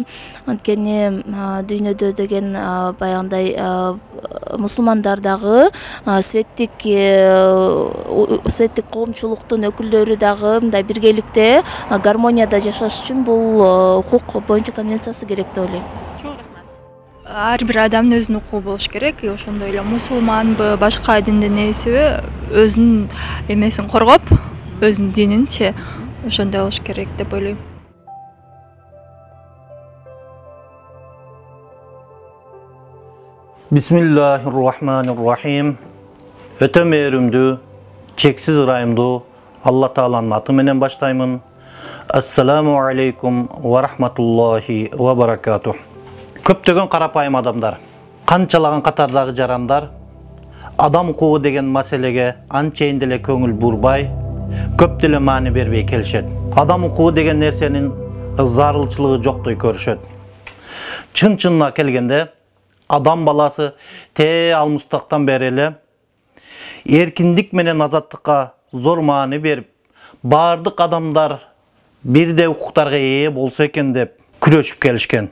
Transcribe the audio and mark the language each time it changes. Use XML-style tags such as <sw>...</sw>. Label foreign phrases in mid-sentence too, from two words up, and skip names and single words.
<ky>Анткени дүйнөдө деген баягындай мусулмандар дагы светтик коомчулуктун өкүлдөрү дагы мындай биргеликте гармонияда жашаш үчүн бул укук боюнча конвенциясы керек деп ойлойм. Ар бир адамдын өзүнүн укугу болуш керек. Ошондой эле мусулманбы, башка динден ээсиби, өзүнүн эмесин коргоп, өзүнүн дининчи ошондой болуш керек деп ойлойм.</ky> <ar>بسم الله الرحمن الرحيم.</ar> <ky>Өтө мээримдүү, чексиз ырайымдуу Алла Тааланын аты менен баштаймын.</ky> <ar>السلام عليكم ورحمة الله وبركاته.</ar> <ky>Көптөгөн карапайым адамдар, канчалаган катардагы жарандар адам укугу деген маселеге анчейин деле көңүл бурбай, көп деле маани бербей келишет. Адам укугу деген нерсенин зарылчылыгы жоктой көрүшөт. Чын-чынына келгенде, адам баласы алмустактан бери эле эркиндик менен азаттыкка зор маани берип, бардык адамдар бирдей укуктарга ээ болсо экен деп күрөшүп келишкен.</ky>